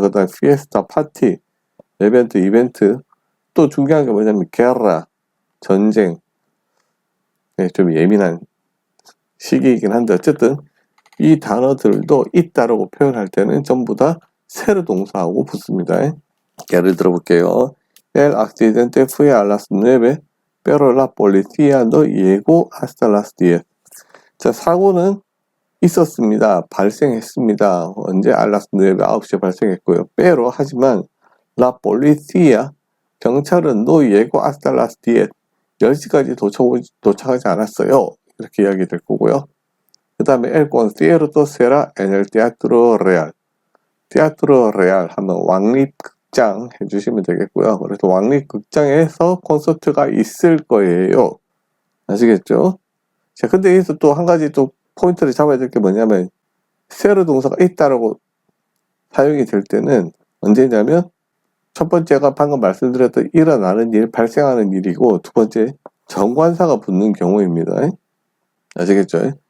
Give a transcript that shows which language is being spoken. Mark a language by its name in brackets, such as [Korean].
[Korean] 그 다음에 피에스타, 파티, 이벤트. 또 중요한 게 뭐냐면 게라, 전쟁. 좀 예민한 시기이긴 한데 어쨌든 이 단어들도 있다라고 표현할 때는 전부 다 세르 동사하고 붙습니다. 예를 들어볼게요. [Spanish] El accidente fue a las 9, pero la policía no llegó hasta las 10. [Korean] 자, 사고는 있었습니다. 발생했습니다. 언제? 알라스 9시에 발생했고요. [Spanish] pero [Korean] 하지만 [Spanish] la policía [Korean] 경찰은 [Spanish] no llegó hasta las 10. [Korean] 10시까지 도착하지 않았어요. 이렇게 이야기 될 거고요. 그 다음에 [Spanish] el concierto será en el teatro real. [Korean] teatro real 하면 왕립극장 해주시면 되겠고요. 그래서 왕립극장에서 콘서트가 있을 거예요. 아시겠죠? 자, 근데 여기서 또 한 가지 또 포인트를 잡아야 될 게 뭐냐면 세르 동사가 있다라고 사용이 될 때는 언제냐면 첫 번째가 방금 말씀드렸던 일어나는 일, 발생하는 일이고 두 번째 정관사가 붙는 경우입니다. 아시겠죠?